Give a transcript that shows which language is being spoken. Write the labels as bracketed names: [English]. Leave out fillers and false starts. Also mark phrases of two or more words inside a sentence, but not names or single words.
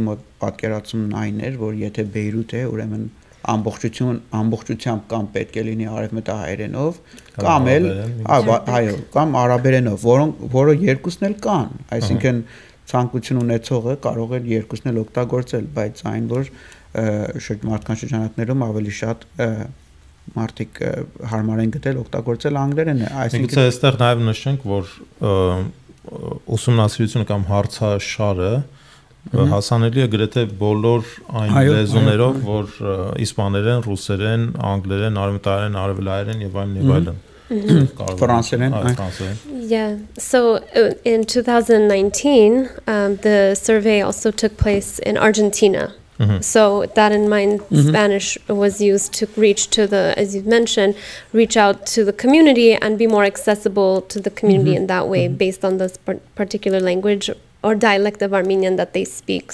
[Armenian] մոտ պատկերացումն այն էր, որ եթե Բեյրութ է, ուրեմն ամբողջությամբ կամ պետք է լինի արևմտահայերենով, կամ էլ կամ արաբերենով, որը երկուսն էլ կան, այսինքն ցանկություն ունեցողը կարող է երկուսն էլ օգտագործել, բայց այն որ մարդկային շրջանակներում ավելի շատ մարդիկ հարմար են գտել օգտագործել անգլերենը, այսինքն այստեղ նաև նշենք, որ ուսումնասիրությունը կամ հարցաշարը հասանելի է գրեթե բոլոր այն լեզուներով, որ իսպաներեն, ռուսերեն, անգլերեն, արևմտահայերեն, արևելահայերեն եւ այլն։ [English] Yeah, so in 2019, the survey also took place in Argentina. So that in mind, Spanish was used to reach to the, as you mentioned, reach out to the community and be more accessible to the community in that way, based on this particular language or dialect of Armenian that they speak.